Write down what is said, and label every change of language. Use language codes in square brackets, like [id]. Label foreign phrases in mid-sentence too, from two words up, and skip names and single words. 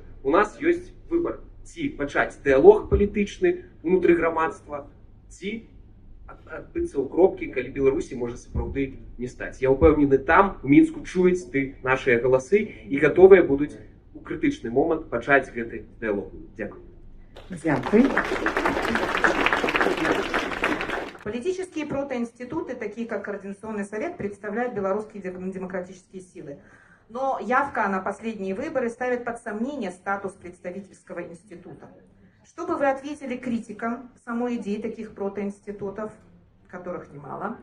[be] У нас ёсць выбар, ці пачаць дыялог палітычны унутры грамадства, ці адбыцца ў кропкі, калі Беларусі можа сапраўды не стаць. Я ўпэўнены, там у Мінску чуюць нашыя галасы і гатовыя будуць у крытычны момант пачаць гэты дыялог. Дзякуй. [uk] Дякую. [ru] Политические протоинституты, такие как Координационный совет, представляют белорусские демократические силы. Но явка на последние выборы ставит под сомнение статус представительского института. Что бы вы ответили критикам самой идеи таких протоинститутов, которых немало?